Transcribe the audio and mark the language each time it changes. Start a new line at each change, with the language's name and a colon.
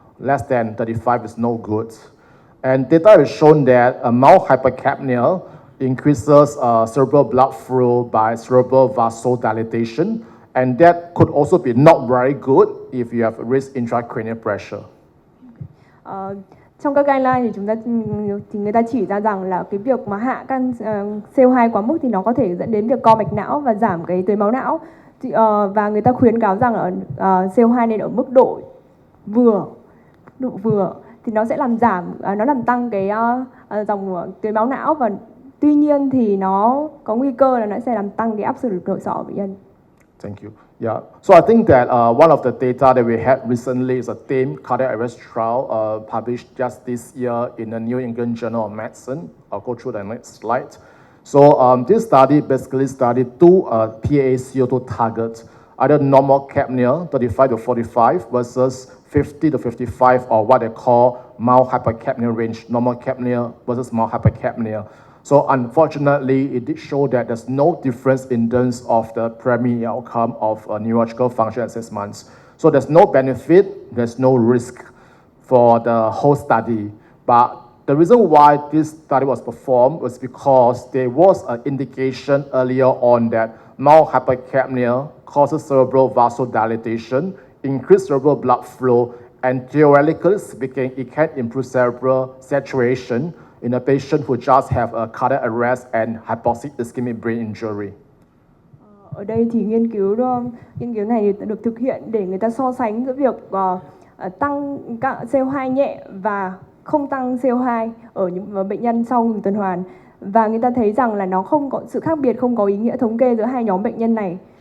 English: Less than 35 is no good. And data has shown that mild hypercapnia increases cerebral blood flow by cerebral vasodilatation, and that could also be not very good if you have raised intracranial pressure.
Vietnamese: Trong các guideline thì người ta chỉ ra rằng là cái việc mà hạ căn CO2 quá mức thì nó có thể dẫn đến việc co mạch não và giảm cái tưới máu não. Và người ta khuyến cáo rằng ở CO2 nên ở mức độ vừa thì nó sẽ làm giảm, nó làm tăng cái dòng tưới máu não, và tuy nhiên thì nó có nguy cơ là nó sẽ làm tăng cái áp lực nội sọ của bệnh nhân.
English: Thank you. Yeah. So I think that one of the data that we had recently is a TAME cardiac arrest trial published just this year in the New England Journal of Medicine. I'll go through the next slide. So this study basically studied two PaCO2 targets, either normal capnia, 35 to 45, versus 50 to 55, or what they call mild hypercapnia range, normal capnia versus mild hypercapnia. So unfortunately, it did show that there's no difference in terms of the primary outcome of neurological function at 6 months. So there's no benefit, there's no risk for the whole study. But the reason why this study was performed was because there was an indication earlier on that mild hypercapnia causes cerebral vasodilatation, increased cerebral blood flow, and theoretically speaking, it can improve cerebral saturation in a patient who just have a cardiac arrest and hypoxic ischemic brain injury.
Vietnamese: Ở đây thì nghiên cứu này được thực hiện để người ta so sánh giữa việc tăng CO2 nhẹ và không tăng CO2 ở những bệnh nhân sau ngừng tuần hoàn, và người ta thấy rằng là nó không có sự khác biệt, không có ý nghĩa thống kê giữa hai nhóm bệnh nhân này.